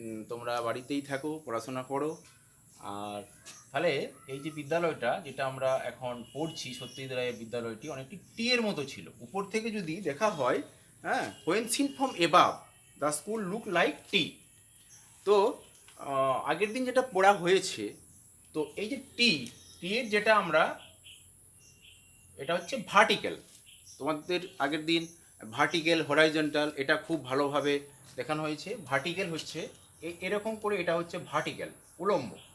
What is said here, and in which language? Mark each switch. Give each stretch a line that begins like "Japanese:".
Bangla: তোমরা বাড়িতেই থাকো, পড়াশোনা করো। আর তাহলে এই যে বিদ্যালয়টা যেটা আমরা এখন পড়ছি, সত্যজিৎ রায়ের বিদ্যালয়টি অনেকটি টি এর মতো ছিল। উপর থেকে যদি দেখা হয়, হ্যাঁ,
English: when seen from above the school look like T.
Bangla: তো আগের দিন যেটা পড়া হয়েছে, তো এই যে টি এর যেটা আমরা, এটা হচ্ছে ভার্টিক্যাল। তোমাদের আগের দিন ভার্টিক্যাল, হরাইজন্টাল এটা খুব ভালোভাবে দেখানো হয়েছে। ভার্টিক্যাল হচ্ছে এরকম করে, এটা হচ্ছে ভার্টিক্যাল, উলম্ব।